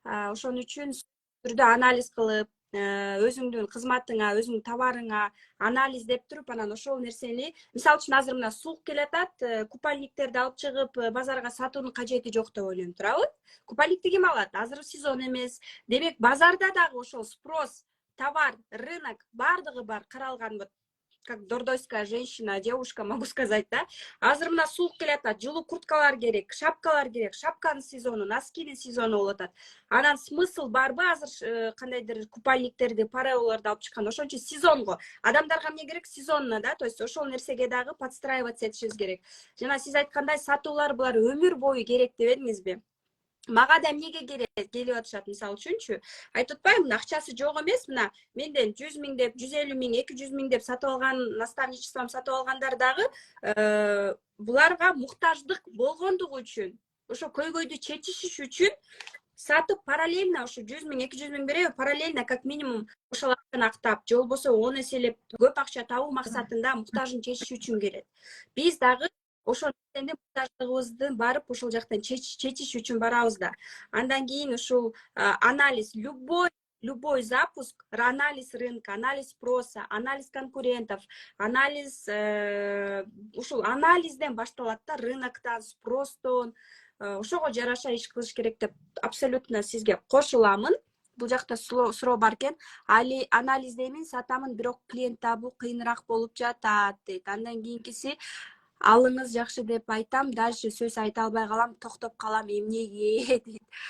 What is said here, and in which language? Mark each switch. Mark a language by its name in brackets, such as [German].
[Kyrgyz] Ошон үчүн түрдө анализ кылып, өзүңдүн кызматыңа, өзүңдүн товарыңа анализдеп туруп, анан ошол нерсени, мисалы үчүн азыр мына суук келатат, купальниктерди алып чыгып базарга сатуунун кажети жок деп ойлонуп турабы? Купальникти ким алат? Азыр сезон эмес. Демек базарда дагы ошол спрос, товар, рынок бардыгы бар, каралган. [Russian] Вот как дордойская женщина, девушка, могу сказать, да? [Kyrgyz] Азыр мына суук келатат, жылуу курткалар керек, шапкалар керек, шапканын сезону, носкинин сезону болуп атат. Анан смысл барбы азыр кандайдыр купальниктерди, пареолорду алып чыккан? Ошон үчүн сезонго. Адамдарга эмне керек? Сезонно, да? То есть ошол нерсеге дагы подстраиваться этишибиз керек. Жана сиз айткандай сатуулар булар өмүр бою керек дебедиңизби? Мага да эмнеге келип атышат, мисалы үчүнчү, айтып атпаймынбы, акчасы жок эмес, мына менден 100 000 деп, 150 000, 200 000 деп сатып алган, наставничеством сатып алгандар дагы буларга муктаждык болгондугу үчүн, ошо көйгөйдү чечишиш үчүн сатып параллельно ошо 100 000, 200 000 береби, параллельно как минимум ошол акчаны актап, же болбосо 10 эселеп көп акча табуу максатында муктажын чечиш үчүн келет. Биз дагы ошол нерсени муктаждыгыбызды барып ошол жактан чечиш үчүн барабыз да. Андан кийин ушул анализ, [Russian] любой запуск, анализ рынка, анализ спроса, анализ конкурентов, [Kyrgyz] анализ ушул анализден башталат да, рыноктон, спростон. Ошого жараша иш кылыш керек деп абсолютно сизге кошуламын. Бул жакта суроо бар экен. Али анализдеймин, сатамын, бирок клиент табуу кыйыныраак болуп жатат дейт. Андан кийинкиси алыңыз жакшы деп айтам, дальше сөз айта албай калам, токтоп калам, эмнеге дейт.